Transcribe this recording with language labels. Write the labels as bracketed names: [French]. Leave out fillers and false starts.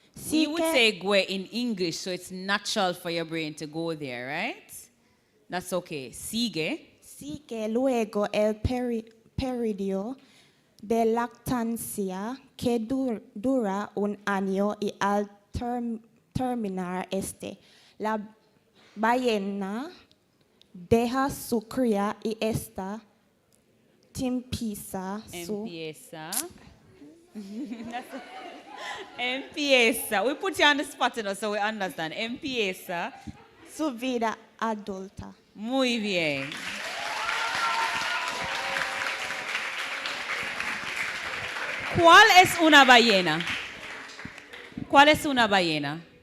[English] We would say gue in English, so it's natural for your brain to go there, right? That's okay. [Spanish] Sigue. Sigue luego el periodo de lactancia que dura un año y al terminar la ballena deja su cría y esta empieza su Empieza. [English] We put you on the spot, you know, so we understand. [Spanish] Empieza. su vida adulta. Muy bien. ¿Cuál es una ballena? ¿Cuál es una ballena?